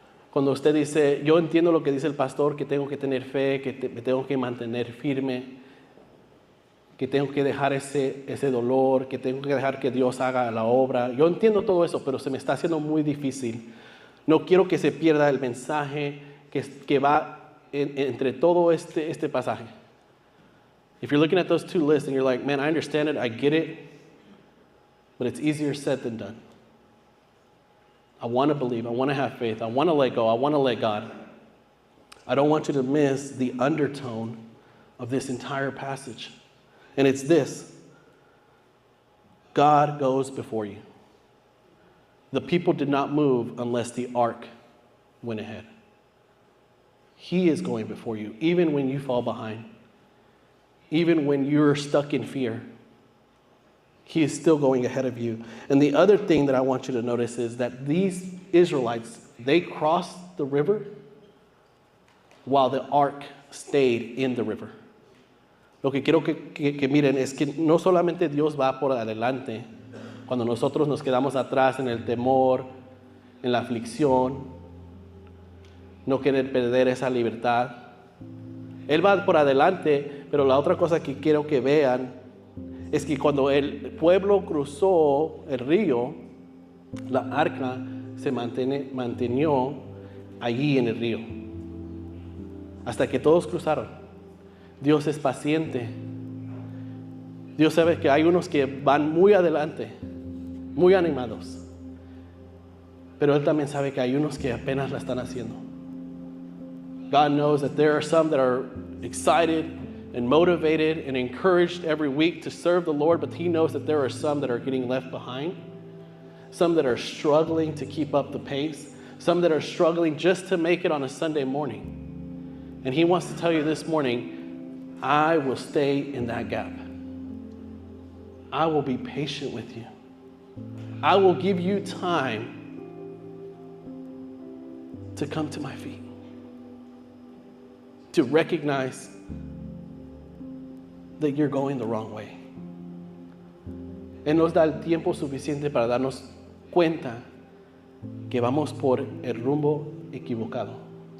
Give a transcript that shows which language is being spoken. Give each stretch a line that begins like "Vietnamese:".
Spanish: Cuando usted dice, yo entiendo lo que dice el pastor, que tengo que tener fe, que me tengo que mantener firme, que tengo que dejar ese dolor, que tengo que dejar que Dios haga la obra. Yo entiendo todo eso, pero se me está haciendo muy difícil. No quiero que se pierda el mensaje que va entre todo este pasaje.
English: If you're looking at those 2 lists and you're like, man, I understand it, I get it, but it's easier said than done. I want to believe, I want to have faith, I want to let go, I want to let God. I don't want you to miss the undertone of this entire passage. And it's this: God goes before you. The people did not move unless the ark went ahead. He is going before you, even when you fall behind, even when you're stuck in fear. He is still going ahead of you. And the other thing that I want you to notice is that these Israelites, they crossed the river while the ark stayed in the river.
Spanish: Lo que quiero que miren es que no solamente Dios va por adelante, cuando nosotros nos quedamos atrás en el temor, en la aflicción, no querer perder esa libertad. Él va por adelante, pero la otra cosa que quiero que vean es que cuando el pueblo cruzó el río, la arca se mantenió allí en el río, hasta que todos cruzaron. Dios es paciente. Dios sabe que hay unos que van muy adelante, muy animados, pero Él también sabe que hay unos que apenas la están haciendo.
English: God knows that there are some that are excited and motivated and encouraged every week to serve the Lord, but He knows that there are some that are getting left behind, some that are struggling to keep up the pace, some that are struggling just to make it on a Sunday morning. And He wants to tell you this morning, I will stay in that gap. I will be patient with you. I will give you time to come to my feet, to recognize that you're going the wrong way.
Spanish: Él nos da el tiempo suficiente para darnos cuenta que vamos por el rumbo equivocado.